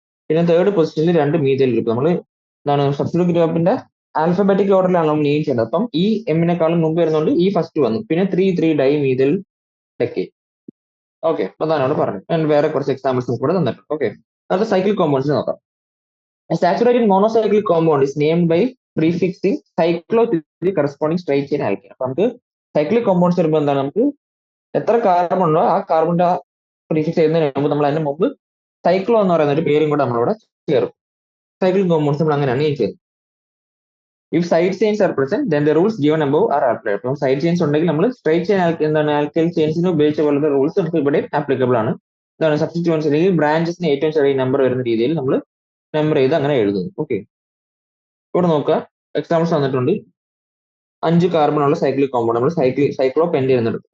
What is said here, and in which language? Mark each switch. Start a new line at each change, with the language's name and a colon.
Malayalam: പിന്നെ തേർഡ് പൊസിഷനിൽ 2 methyl group. നമ്മൾ എന്താണ് സബ്സ്റ്റിറ്റ്യൂട്ട് ഗ്രൂപ്പിന്റെ ആൽഫബറ്റിക് ഓർഡറിലാണ് നമ്മൾ നെയിം ചെയ്യേണ്ടത്. അപ്പം ഈ എമ്മിനെക്കാളും മുമ്പ് വരുന്നതുകൊണ്ട് ഈ ഫസ്റ്റ് വന്നു. പിന്നെ 3 ഡൈ മീഥൈൽ ഡെക്കേറ്റ്. ഓക്കെ, അതാണ് അവിടെ പറഞ്ഞത്. ഞാൻ വേറെ കുറച്ച് എക്സാമ്പിൾസ് കൂടെ തന്നിട്ടുണ്ട്. ഓക്കെ, അത് സൈക്കിൾ കോമ്പൗണ്ട്സ് നോക്കാം.
English: A saturated monocyclic compound is named by prefixing cyclo to the corresponding straight chain alkene.
Malayalam: അപ്പൊ നമുക്ക് സൈക്ലിക് കോമ്പൗണ്ട്സ് വരുമ്പോൾ എന്താണ്, നമുക്ക് എത്ര കാർബൺ ഉണ്ടോ ആ കാർബണിന്റെ പ്രീഫിക്സ് ചെയ്യുന്നതിന് മുമ്പ് നമ്മൾ അതിന് മുമ്പ് സൈക്ലോ എന്ന് പറയുന്ന ഒരു പേരും കൂടെ നമ്മളിവിടെ ചേർക്കും. സൈക്ലിക് കോമ്പൗണ്ട്സ് നമ്മൾ അങ്ങനെയാണ് നെയിം ചെയ്യുന്നത്.
English: If side chains are present then the rules given above are applied.
Malayalam: അപ്പം സൈഡ് ചെയിൻസ് ഉണ്ടെങ്കിൽ നമ്മൾ സ്ട്രൈറ്റ് ചെയിൻ എന്താണ് ആൽക്കൈൽ ചെയിൻസിന് ഉപയോഗിച്ച പോലത്തെ റൂൾസ് നമുക്ക് ഇവിടെ ആപ്ലിക്കബിൾ ആണ്. ഇതാണ് സബ്സ്റ്റിറ്റ്യൂൻസ് അല്ലെങ്കിൽ ബ്രാഞ്ചസിന് ഏറ്റവും ചെറിയ നമ്പർ വരുന്ന രീതിയിൽ നമ്മൾ നമ്പർ ചെയ്ത് അങ്ങനെ എഴുതുന്നു. ഓക്കെ, ഇവിടെ നോക്കുക, എക്സാമ്പിൾസ് തന്നിട്ടുണ്ട്. 5 കാർബൺ ഉള്ള സൈക്ലിക് കോമ്പൗണ്ട് നമ്മൾ സൈക്ലോ പെൻറ്റേൻ എന്നെടുക്കും.